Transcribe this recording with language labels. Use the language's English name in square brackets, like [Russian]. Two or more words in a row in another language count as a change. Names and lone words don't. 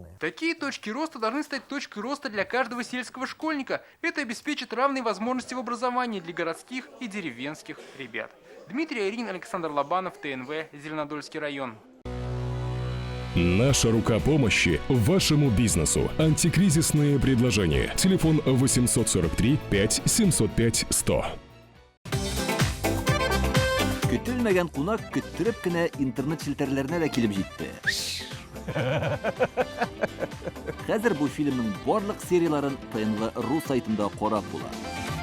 [Russian] Такие точки роста должны стать точкой роста для каждого сельского школьника. Это обеспечит равные возможности в образовании для городских и деревенских ребят. Дмитрий Арин, Александр Лобанов, ТНВ, Зеленодольский район. Наша рука помощи вашему бизнесу. Антикризисные предложения. Телефон 843 5 705 100. [Tatar] Көтелмәгән кунак көттөреп кенә интернет челтәрләренә дә килеп җитте. Хәзер бу фильмның барлык серияларын ТНВ.ру сайтында карап була.